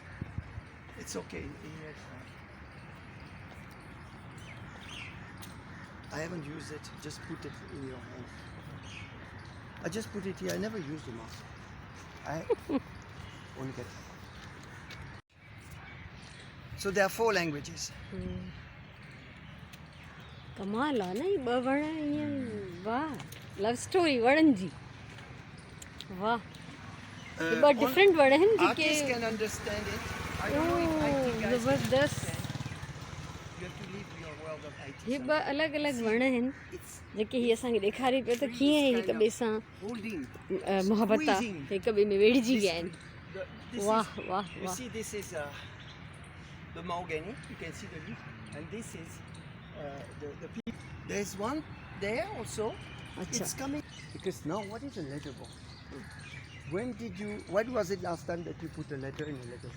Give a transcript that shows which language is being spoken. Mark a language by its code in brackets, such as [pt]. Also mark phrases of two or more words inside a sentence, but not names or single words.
[en] It's okay. I haven't used it. Just put it in your hand. I just put it here. I never used the mask. I won't get. So there are 4 languages. [sd] कमाल आहे न ही ॿ वण ईअं वाह [en] love story [sd] वणनि जी वाह ये ॿ डिफरेंट वण आहिनि जेके [en] Artists can understand it. I don't know if IT guys can [sd] ज़बरदस्त [en] understand. You have to leave your world of IT. [sd] हे ॿ अलॻि अलॻि वण आहिनि [en] It's [sd] जेके हीअ असांखे ॾेखारे पियो त कीअं हिक ॿिए सां [en] holding. [sd] मुहबत आहे [en] Squeezing. [sd] हिक ॿिए में वेड़िजी विया आहिनि [en] This वाह is, वाह you वाह see, this is the mahogany. You can see the leaf, and this is the people. There's one there also. [sd] अच्छा [en] It's coming because now what is a letterbox? When was it last time that you put a letter in a letterbox?